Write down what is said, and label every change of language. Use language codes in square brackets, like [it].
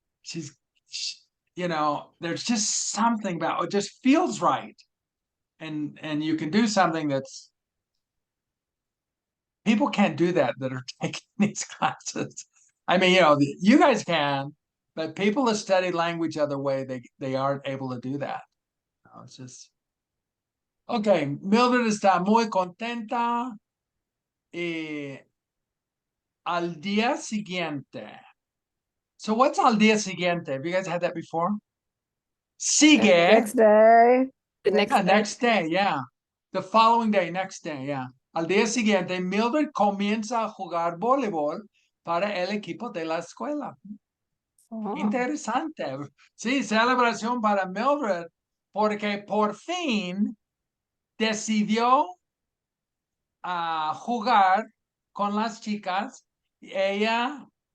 [en] She's there's just something about it just feels right, and you can do something that's people can't do that are taking these classes. I mean, you guys can, but people that study language other way, they aren't able to do that. It's just okay. [es] Mildred está muy contenta y al día siguiente. [en] So what's [es] al día siguiente? [en] Have you guys had that before? [es] Sigue. [en] Next day. The Yeah, next day. next day, yeah. The following day, next day, yeah. [es] Al día siguiente, Mildred comienza a jugar voleibol para el equipo de la escuela. Oh, Interesante. Sí, celebración para Mildred, porque por fin decidió jugar con las chicas. Ella